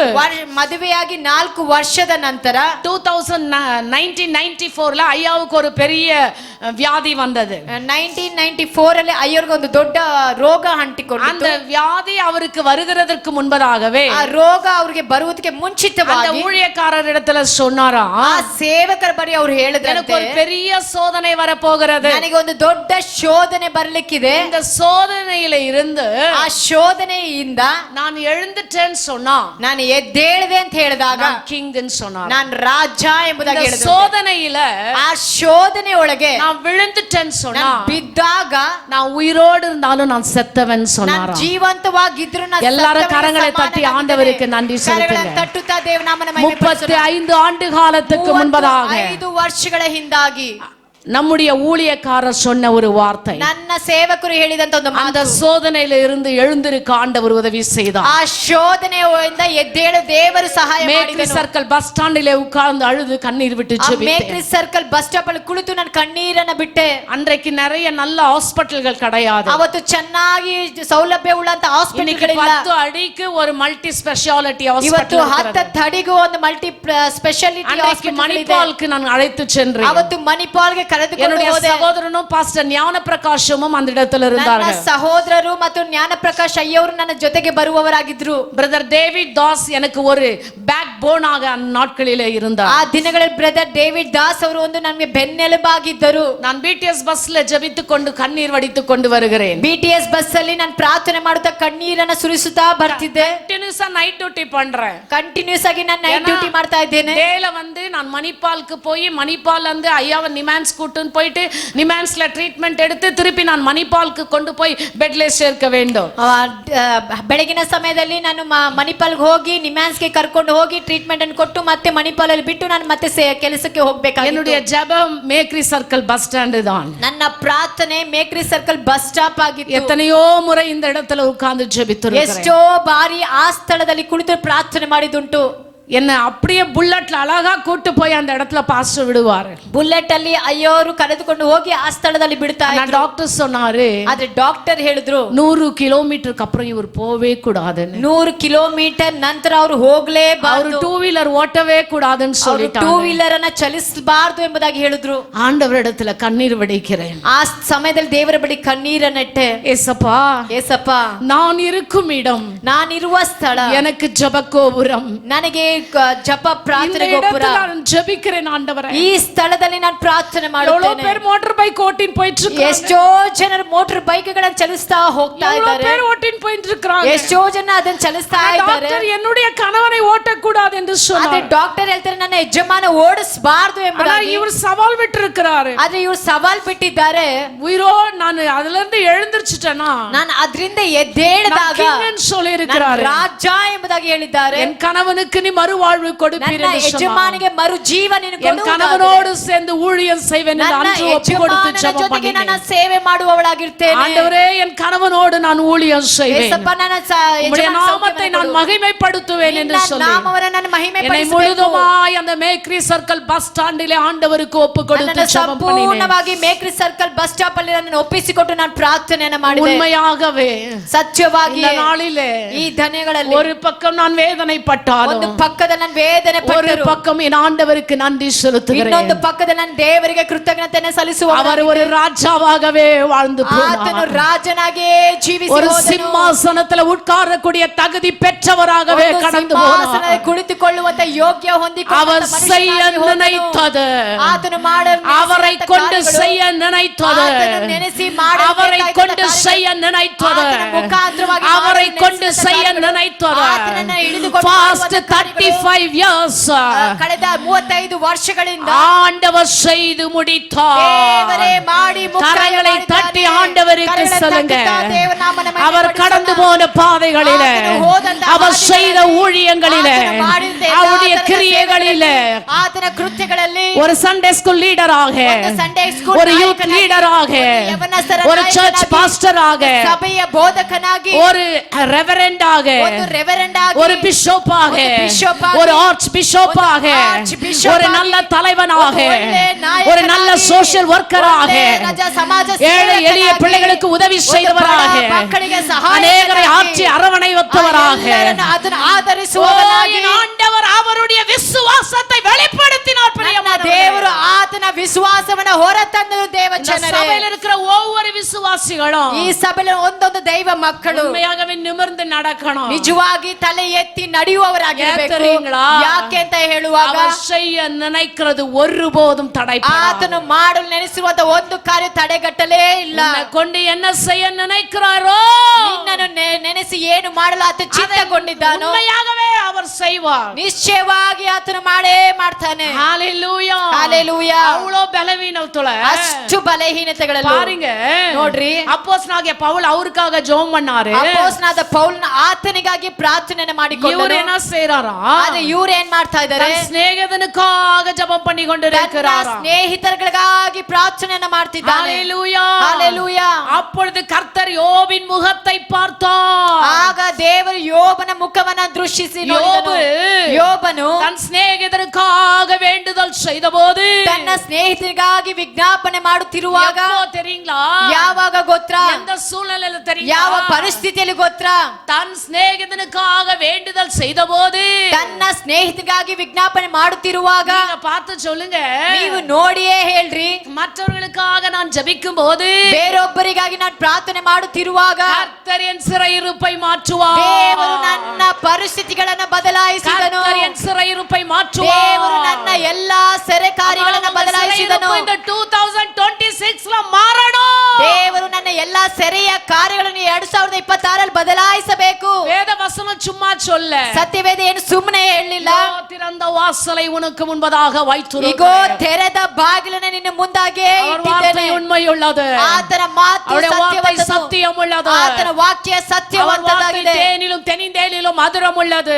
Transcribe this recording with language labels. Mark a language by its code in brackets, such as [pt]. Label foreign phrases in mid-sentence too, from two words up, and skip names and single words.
[kn] ಮದುವೆಯಾಗಿ 4 ವರ್ಷದ ನಂತರ [ta] 1994ல ஐயாவுக்கு ஒரு பெரிய வியாதி வந்தது. [kn] 1994 ಅಲ್ಲಿ ಅಯ್ಯರಿಗೆ ಒಂದು ದೊಡ್ಡ ರೋಗ ಅಂಟಿಕೊಂಡಿತು. [ta] அந்த வியாதி அவருக்கு வருகிறதற்கு முன்பதாகவே [kn] ಆ ರೋಗ ಅವರಿಗೆ ಬರುವುದಕ್ಕೆ ಮುಂಚಿತವಾಗಿ [ta] அந்த ஊழியக்காரரிடத்துல சொன்னாரா, [kn] ಆ ಸೇವಕರ ಬಳಿ ಅವರು ಹೇಳಿದ್ರು, [ta] எனக்கு ஒரு பெரிய சோதனை வர போகிறது, [kn] ನನಗೆ ಒಂದು ದೊಡ್ಡ ಶೋಧನೆ ಬರಲಿಕ್ಕಿದೆ. [ta] இந்த சோதனையில இருந்து [kn] ಆ ಶೋಧನೆಯಿಂದ [ta] நான் எழுந்துட்டேன்னு சொன்னா, [kn] ನಾನು ಎದ್ದೇಳಿದೆ ಅಂತ ಹೇಳಿದಾಗ [ta] கிங்ன்னு சொன்னார். [kn] ನಾನು ರಾಜ ಎಂಬುದಾಗಿ ಹೇಳಿದ್ರು. [ta] சோதனையில [kn] ಆ ಶೋಧನೆ ಒಳಗೆ [ta] நான் விழுந்துட்டேன்னு சொன்னா, [kn] ಬಿದ್ದಾಗ [ta] நான் உயிரோடு இருந்தாலும் நான் செத்தவன் சொன்னாராம். [kn] ಜೀವಂತವಾಗಿದ್ರು [ta] எல்லாரும் கரங்களை தட்டி ஆண்டவருக்கு நன்றி செலுத்துங்க. [kn] ತಟ್ಟುತ್ತಾ ದೇವನಾಮನ ಮಹಿಮೆ [ta] 35 ஆண்டு காலத்துக்கு முன்பதாக [kn] 5 ವರ್ಷಗಳ ಹಿಂದಾಗಿ [ta] நம்முடைய ஊழியக்காரர் சொன்ன ஒரு வார்த்தை, [kn] ನನ್ನ ಸೇವಕರು ಹೇಳಿದಂತ ಒಂದು [ta] அந்த [kn] ಮಾತು, [ta] சோதனையில இருந்து எழுந்திருக்க ஆண்டவர் உதவி செய்தார். [kn] ಆ ಶೋಧನೆಯಿಂದ ಎದ್ದೇಳು ದೇವರು ಸಹಾಯ [ta] மேக்ரி [kn] ಮಾಡಿದನು. [ta] சர்க்கிள் பஸ் ஸ்டாண்டிலே உட்கார்ந்து அழுது கண்ணீர் விட்டு ஜெபித்தேன். [kn] ಮೇಕ್ರಿ ಸರ್ಕಲ್ [en] bus stop [kn] ಅಲ್ಲಿ ಕುಳಿತು ನಾನು ಕಣ್ಣೀರನ್ನ ಬಿಟ್ಟೆ. [ta] அன்றைக்கு நிறைய நல்ல ஹாஸ்பிட்டல்கள் கிடையாது. [kn] ಅವತ್ತು ಚೆನ್ನಾಗಿ ಸೌಲಭ್ಯ ಉಳ್ಳಂತ ಹಾಸ್ಪಿಟಲ್ಗಳಿಲ್ಲ. 10 ಅಡಿಗೆ ஒரு [en] multi speciality [kn] ಇವತ್ತು ಹಾಸ್ಪಿಟಲ್ 10 ತಡಿಗೂ ಒಂದು [en] multi speciality [ta] அன்றைக்கு மணிப்பாலுக்கு நான் அழைத்து சென்றேன். [kn] ಅವತ್ತು ಮಣಿಪಾಲ್ಗೆ ಕರೆದುಕೊಂಡು [ta] என்னுடைய [kn] ಹೋದೆ. [ta] சகோதரனும் பாஸ்டர் ஞான பிரகாஷமும் அந்த இடத்துல இருந்தார்கள். [kn] ನನ್ನ ಸಹೋದರರು ಮತ್ತು ಜ್ಞಾನ ಪ್ರಕಾಶ್ ಅಯ್ಯವರು ನನ್ನ ಜೊತೆಗೆ ಬರುವವರಾಗಿದ್ರು. [ta] பிரதர் டேவிட் தாஸ் எனக்கு ஒரு [en] back bone [ta] ஆக அந்த நாட்களிலே இருந்தார். [kn] ಆ ದಿನಗಳಲ್ಲಿ ಬ್ರದರ್ ಡೇವಿಡ್ ದಾಸ್ ಅವರು ಒಂದು ನನಗೆ ಬೆನ್ನೆಲುಬಾಗಿದ್ದರು. [ta] நான் பிடிஎஸ் பஸ்ல ஜெபித்துக்கொண்டு கண்ணீர் வடித்துக் கொண்டு வருகிறேன். [kn] BTS ಬಸ್ ಅಲ್ಲಿ ನಾನು ಪ್ರಾರ್ಥನೆ ಮಾಡುತ್ತಾ ಕಣ್ಣೀರನ್ನ ಸುರಿಸುತ್ತಾ ಬರ್ತಿದ್ದೆ. [ta] ಕಂಟಿನ್ಯೂஸா [en] night duty [ta] பண்றேன். [kn] ಕಂಟಿನ್ಯೂಸ್ ಆಗಿ ನಾನು [en] night duty [kn] ಮಾಡ್ತಾ ಇದ್ದೇನೆ. [ta] டேல வந்து நான் மணிப்பாலுக்கு போய் மணிப்பால்ல இருந்து ஐயாவை நிமான்ஸ் கூட்டிட்டு போயிட்டு நிமான்ஸ்ல ட்ரீட்மெண்ட் எடுத்து திருப்பி நான் மணிப்பாலுக்கு கொண்டு போய் பெட்ல சேர்க்க வேண்டும். [kn] ಬೆಳಗಿನ ಸಮಯದಲ್ಲಿ ನಾನು ಮಣಿಪಾಲ್ಗೆ ಹೋಗಿ ನಿಮ್ಯಾನ್ಸ್ಗೆ ಕರ್ಕೊಂಡು ಹೋಗಿ ಟ್ರೀಟ್ಮೆಂಟ್ ಅನ್ನು ಕೊಟ್ಟು ಮತ್ತೆ ಮಣಿಪಾಲಲ್ಲಿ ಬಿಟ್ಟು ನಾನು ಮತ್ತೆ ಕೆಲಸಕ್ಕೆ ಹೋಗಬೇಕಾಗಿತ್ತು. [ta] என்னுடைய ஜெபம் மேக்ரி சர்க்கிள் [en] bus stand [ta] தான். [kn] ನನ್ನ ಪ್ರಾರ್ಥನೆ ಮೇಕ್ರಿ ಸರ್ಕಲ್ [en] bus stop [kn] ಆಗಿತ್ತು. [ta] எத்தனையோ முறை இந்த இடத்துல உட்கார்ந்து ஜெபித்திருக்கிறேன். [kn] ಎಷ್ಟೋ ಬಾರಿ ಆ ಸ್ಥಳದಲ್ಲಿ ಕುಳಿತು ಪ್ರಾರ್ಥನೆ ಮಾಡಿದುಂಟು. [ta] என்ன அப்படியே புல்லட்ல அழகா கூட்டு போய் அந்த இடத்துல பாஸ்டர் விடுவாரு. [kn] ಬುಲೆಟ್ ಅಲ್ಲಿ ಅಯ್ಯೋರು ಕರೆದುಕೊಂಡು ಹೋಗಿ ಆ ಸ್ಥಳದಲ್ಲಿ ಬಿಡ್ತಾ ಇದ್ರು. [ta] டாக்டர் சொன்னாரு, [kn] ಆದ್ರೆ ಡಾಕ್ಟರ್ ಹೇಳಿದ್ರು [ta] 100 ಕಿಲೋಮೀಟರ್ அப்புறம் இவர் போவே கூடாதுன்னு. [kn] 100 ಕಿಲೋಮೀಟರ್ ನಂತರ ಅವರು ಹೋಗ್ಲೇಬಾರದು. [ta] ಅವರು 2 வீலர் ஓட்டவே கூடாதுன்னு சொல்லிட்டாங்க. [kn] 2 வீலರ್ ಅನ್ನ ಚಲಿಸಬಾರದು ಎಂಬುದಾಗಿ ಹೇಳಿದ್ರು. [ta] ஆண்டவரிடத்துல கண்ணீர் வடிக்கிறேன். [kn] ಆ ಸಮಯದಲ್ಲಿ ದೇವರ ಬಳಿ ಕಣ್ಣೀರನ್ನಿಟ್ಟೆ. [ta] ஏசப்பா, [kn] ಏಸಪ್ಪ, [ta] நான் இருக்கும் இடம், [kn] ನಾನಿರುವ ಸ್ಥಳ, [ta] எனக்கு ஜெப கோபுரம், [kn] ನನಗೆ ಜಪ ಪ್ರಾರ್ಥನೆ ಗೋಪುರ, [ta] நான் ஜெபிக்கிறேன் ஆண்டவரே. [kn] ಈ ಸ್ಥಳದಲ್ಲಿ ನಾನು ಪ್ರಾರ್ಥನೆ [ta] எவ்வளவு [kn] ಮಾಡುತ್ತೇನೆ. [ta] பேர் [en] motor bike [ta] ஓட்டிட்டு போயிட்டு இருக்காங்க. [kn] ಎಷ್ಟೋ ಜನರು [en] motor bike [kn] ಗಳನ್ನು ಚಲಿಸ್ತಾ ಹೋಗ್ತಾ [ta] எவ்வளவு [kn] ಇದ್ದಾರೆ. [ta] பேர் ஓட்டிட்டு போயிட்டு இருக்காங்க. [kn] ಎಷ್ಟೋ ಜನ ಅದನ್ನ ಚಲಿಸ್ತಾ ಇದ್ದಾರೆ. [ta] டாக்டர் என்னுடைய கணவனை ஓட்டக்கூடாது என்று [kn] ಆದ್ರೆ [ta] சொன்னார். [kn] ಡಾಕ್ಟರ್ ಹೇಳ್ತಾರೆ ನನ್ನ ಯಜಮಾನ ಓಡಿಸಬಾರದು ಎಂಬುದಾಗಿ. [ta] இவர் சவால் விட்டு இருக்கிறாரு. [kn] ಆದ್ರೆ ಇವರು ಸವಾಲ್ ಬಿಟ್ಟಿದ್ದಾರೆ. [ta] உயிரோ நான் அதுல இருந்து எழுந்திருச்சுட்டேனா, [kn] ನಾನು ಅದರಿಂದ ಎದ್ದೇಳಿದಾಗ [ta] சொல்லி இருக்கிறாரு. [kn] ರಾಜ ಎಂಬುದಾಗಿ ಹೇಳಿದ್ದಾರೆ. [ta] என் கணவனுக்கு நீ மறுவாழ்வு கொடுப்பீர் [kn] ನನ್ನ [ta] என்று சொன்னார். [kn] ಯಜಮಾನಿಗೆ ಮರು ಜೀವ ನೀನು [ta] என் [kn] ಕೊಡು. [ta] கணவனோடு சேர்ந்து ஊழியம் செய்வேன் என்று [kn] ನನ್ನ [ta] அன்று ஒப்பு கொடுத்து [kn] ಯಜಮಾನನ [ta] ஜெபம் [kn] ಜೊತೆಗೆ [ta] பண்ணினேன். [kn] ನಾನು ಸೇವೆ ಮಾಡುವವಳಾಗಿರ್ತೇನೆ. [ta] ஆண்டவரே, என் கணவனோடு நான் ஊழியம் செய்வேன். [kn] ಯೇಸಪ್ಪ, ನನ್ನ [ta] உம்முடைய நாமத்தை நான் மகிமைப்படுத்துவேன் என்று சொல்லி [kn] ನಾಮವನ್ನು ನಾನು ಮಹಿಮೆ [ta] என்னை முழுதுமாய் அந்த மேக்ரி சர்க்கிள் பஸ் ஸ்டாண்டிலே ஆண்டவருக்கு ஒப்பு கொடுத்து ஜெபம் பண்ணினேன். [kn] ಸಂಪೂರ್ಣವಾಗಿ ಮೇಕ್ರಿ ಸರ್ಕಲ್ [en] bus stop [kn] ಅಲ್ಲಿ ನನ್ನನ್ನು ಒಪ್ಪಿಸಿಕೊಟ್ಟು ನಾನು ಪ್ರಾರ್ಥನೆಯನ್ನು ಮಾಡಿದೆ. [ta] உண்மையாகவே [kn] ಸತ್ಯವಾಗಿ [ta] இந்த நாளிலே [kn] ಈ ದಿನಗಳಲ್ಲಿ [ta] ஒரு பக்கம் நான் வேதனைப்பட்டாலும், [kn] ಒಂದು ಪಕ್ಕದಲ್ಲಿ ನಾನು ವೇದನೆ [ta] ஒரு [kn] ಪಟ್ಟರು, [ta] பக்கம் என் ஆண்டவருக்கு நன்றி செலுத்துகிறேன். [kn] ಇನ್ನೊಂದು ಪಕ್ಕದಲ್ಲಿ ನಾನು ದೇವರಿಗೆ ಕೃತಜ್ಞತೆಯನ್ನು ಸಲ್ಲಿಸುವ. [ta] அவர் ஒரு ராஜாவாகவே வாழ்ந்து [kn] ಆತನು [ta] போனார். [kn] ರಾಜನಾಗಿಯೇ ಜೀವಿಸಿ [ta] ஒரு [kn] ಹೋದನು. [ta] ಸಿಂಹಾಸನத்தில் உட்காரக்கூடிய தகுதி பெற்றவராகவே [kn] ಒಂದು [ta] கடந்து [kn] ಸಿಂಹಾಸನದಲ್ಲಿ [ta] போனார். [kn] ಕುಳಿತುಕೊಳ್ಳುವಂತ ಯೋಗ್ಯ ಹೊಂದಿಕೊಂಡ [ta] அவர் செய்ய நினைத்தது, [kn] ಆತನು ಮಾಡಲು [ta] அவரை கொண்டு செய்ய நினைத்தது, [kn] ಆತನು ನೆನೆಸಿ ಮಾಡಲು [ta] அவரை கொண்டு செய்ய நினைத்தது, [kn] ಆತನ ಮುಖಾಂತರವಾಗಿ [ta] அவரை [kn] ಮಾಡಲು [ta] கொண்டு [kn] ನೆನೆಸಿದ [ta] செய்ய [kn] ಕಾರ್ಯಗಳು, [ta] நினைத்தது. [kn] ಆತನನ್ನು ಹಿಡಿದುಕೊಂಡು [en] Past [kn] ಬರುವಂತ ಕಾರ್ಯಗಳು, [en] 35 years [kn] ಕಳೆದ 35 ವರ್ಷಗಳಿಂದ [ta] ஆண்டவர் செய்து முடித்தார். [kn] ದೇವರೇ ಮಾಡಿ ಮುಕ್ತಾಯ [ta] கரங்களை [kn] ಮಾಡಿದ್ದಾನೆ. [ta] தட்டி ஆண்டவருக்கு [kn] ಕರங்களை [ta] சொல்லுங்க. [kn] ತಟ್ಟುತ್ತಾ ದೇವರ ನಾಮನ ಮಹಿಮೆ [ta] அவர் [kn] ಪಡಿಸೋಣ. [ta] கடந்து போன பாதைகளிலே, [kn] ஆತನು ಹೋದಂತ [ta] அவர் [kn] ಹಾದಿಗಳಲ್ಲಿ, [ta] செய்த ஊழியங்களிலே, [kn] ಆತನು ಮಾಡಿದಂತ ಎಲ್ಲ [ta] அவருடைய [kn] ಆತನ [ta] கிரியைகளிலே, [kn] ಸೇವೆಗಳಲ್ಲಿ, ಆತನ ಕೃತ್ಯಗಳಲ್ಲಿ [ta] ஒரு [en] Sunday school [ta] லீடராக, [kn] ಒಂದು [en] Sunday school [ta] ஒரு யூத் [kn] ನಾಯಕನಾಗಿ, [ta] லீடராக, [kn] ಒಂದು ಯವನಸ್ಥರ [ta] ஒரு சர்ச் [kn] ನಾಯಕನಾಗಿ, [ta] பாஸ்டராக, [kn] ಸಭೆಯ ಬೋಧಕನಾಗಿ, [ta] ஒரு ரெவரண்டாக, [kn] ಒಂದು ರೆವರೆಂಡ್ ಆಗಿ, [ta] ஒரு பிஷப்பாக, [kn] ಒಂದು பிஷப் ಆಗಿ, [ta] ஒரு ஆர்ச் பிஷப்பாக, [kn] ಒಂದು [en] arch bishop [ta] ஒரு [kn] ಆಗಿ, [ta] நல்ல தலைவனாக, [kn] ಒಂದು ಒಳ್ಳೆ ನಾಯಕನಾಗಿ, [ta] ஒரு நல்ல சோஷியல் ஒர்க்கராக, [kn] ಒಳ್ಳೆ ರಜಾ ಸಮಾಜ [ta] ஏழை எளிய [kn] ಸೇವಕನಾಗಿ, [ta] பிள்ளைகளுக்கு உதவி [kn] ಒಂದು [ta] செய்தவராக, [kn] ಬಡ ಮಕ್ಕಳಿಗೆ ಸಹಾಯಕನಾಗಿ, [ta] அநேகரை ஆற்றி அரவணைத்தவராக, [kn] ಎಲ್ಲರನ್ನು ಅದನ್ನು ಆಧರಿಸುವವನಾಗಿ, ಎಂಬುದಾಗಿ [ta] ஆண்டவர் அவருடைய விசுவாசத்தை வெளிப்படுத்தினார். [kn] ನನ್ನ ದೇವರು ಆತನ ವಿಶ್ವಾಸವನ್ನ ಹೊರತಂದರು. ದೇವ ಜನರೇ, [ta] சபையில் இருக்கிற ஒவ்வொரு விசுவாசிகளும் [kn] ಈ ಸಭೆಯಲ್ಲಿ ಒಂದೊಂದು ದೈವ ಮಕ್ಕಳು [ta] உண்மையாகவே நிமிர்ந்து நடக்கணும். [kn] ನಿಜವಾಗಿ ತಲೆ ಎತ್ತಿ ನಡೆಯುವವರಾಗಿರಬೇಕು. ಯಾಕೆ ಅಂತ ಹೇಳುವಾಗ [ta] அவர் செய்ய நினைக்கிறது ஒருபோதும் தடைபடாது. [kn] ಆತನು ಮಾಡಲು ನೆನೆಸಿರುವಂತ ಒಂದು ಕಾರ್ಯ ತಡೆಗಟ್ಟಲೇ ಇಲ್ಲ. [ta] கொண்டு என்ன செய்ய நினைக்கிறாரோ [kn] ನಿನ್ನನ್ನು ನೆನೆಸಿ ಏನು ಮಾಡಲು ಆತ ಚಿತ್ತಗೊಂಡಿದ್ದಾನೋ [ta] உண்மையாகவே அவர் செய்வார். [kn] ನಿಶ್ಚಯವಾಗಿ ಆತನು ಮಾಡೇ ಮಾಡ್ತಾನೆ. [ta] ஹalleluya ஹalleluya. அவ்வளவு பலவீனத்துல [kn] ಅಷ್ಟು ಬಲಹೀನತೆಗಳಲ್ಲಿ [ta] பாருங்க, [kn] ನೋಡ್ರಿ, [ta] அப்போஸ்தலனாகிய பவுல் அவருக்காக ஜெபம் பண்ணாரு. [kn] ಅಪೊಸ್ತಲನಾದ ಪೌಲನ ಆತನಿಗಾಗಿ ಪ್ರಾರ್ಥನೆ ಮಾಡಿಕೊಂಡರು. [ta] இவர் என்ன செய்றாரா? [kn] ಆದ್ರೆ ಇವರು ಏನ್ ಮಾಡ್ತಾ ಇದ್ದಾರೆ? [ta] தன் சிநேகிதனுக்காக ஜெபம் பண்ணி கொண்டிருக்கிறாரா. [kn] ಸ್ನೇಹಿತರಿಗಾಗಿ ಪ್ರಾರ್ಥನೆಯನ್ನ ಮಾಡ್ತಿದ್ದಾನೆ. [ta] ஹalleluya ஹalleluya. அப்பொழுது கர்த்தர் யோபின் முகத்தை பார்த்தார். [kn] ಆಗ ದೇವರು ಯೋಬನ ಮುಖವನ್ನ ದೃಷ್ಟಿಸಿ ನೋಡಿದನು. ಯೋಬನು [ta] தன் சிநேகிதனுக்காக வேண்டுதல் செய்தபோது [kn] ತನ್ನ ಸ್ನೇಹಿತರಿಗಾಗಿ ವಿಜ್ಞಾಪನೆ ಮಾಡುತ್ತಿರುವಾಗ [ta] தெரியுங்களா? [kn] ಯಾವಾಗ ಗೊತ್ತಾ? [ta] எந்த சூழ்நிலையில தெரியுமா? [kn] ಯಾವ ಪರಿಸ್ಥಿತಿಯಲ್ಲಿ ಗೊತ್ತಾ? [ta] தன் சிநேகிதனுக்காக வேண்டுதல் செய்தபோது [kn] ತನ್ನ ಸ್ನೇಹಿತರಿಗಾಗಿ ವಿಜ್ಞಾಪನೆ ಮಾಡುತ್ತಿರುವಾಗ [ta] நீங்க பார்த்து சொல்லுங்க. [kn] ನೀವು ನೋಡಿಯೇ ಹೇಳ್ರಿ. [ta] மற்றவர்களுக்காக நான் ஜெபிக்கும் போது [kn] ಬೇರೊಬ್ಬರಿಗಾಗಿ ನಾನು ಪ್ರಾರ್ಥನೆ ಮಾಡುತ್ತಿರುವಾಗ [ta] கர்த்தர் என் சிறையிருப்பை மாற்றுவார். [kn] ದೇವರು ನನ್ನ ಪರಿಸ್ಥಿತಿಗಳನ್ನು ಬದಲಾಯಿಸಿದನು. [ta] கர்த்தர் என் சிறையிருப்பை மாற்றுவார். [kn] ದೇವರು ನನ್ನ ಎಲ್ಲಾ ಸೆರೆ ಕಾರ್ಯಗಳನ್ನು ಬದಲಾಯಿಸಿದನು. [ta] இந்த 2026 ல மாறணும். [kn] ದೇವರು ನನ್ನ ಎಲ್ಲಾ ಸೆರೆಯ ಕಾರ್ಯಗಳನ್ನು 2026 ಬದಲಾಯಿಸಬೇಕು. [ta] வேத வசனம் சும்மா சொல்ல. [kn] ಸತ್ಯವೇದ ಏನು ಸುಮ್ಮನೆ ಹೇಳಲಿಲ್ಲ. [ta] திறந்த வாசலை உனக்கு முன்பதாக [kn] ಇಗೋ [ta] வைத்திருக்கிறேன். [kn] ತೆರೆದ ಬಾಗಿಲನ್ನು ನಿನ್ನ ಮುಂದಾಗೆ [ta] அவர் வார்த்தை [kn] ಇಟ್ಟಿದ್ದೇನೆ. [ta] உண்மையுள்ளது. [kn] ಆತನ ಮಾತು [ta] அவருடைய வார்த்தை [kn] ಸತ್ಯವಂತದ್ದು. [ta] சத்தியமுள்ளது. [kn] ಆತನ ವಾಕ್ಯ [ta] அவர் வார்த்தை [kn] ಸತ್ಯವಂತದ್ದಾಗಿದೆ. [ta] தேனிலும் தெனிந்தேனிலும் மதுரமுள்ளது.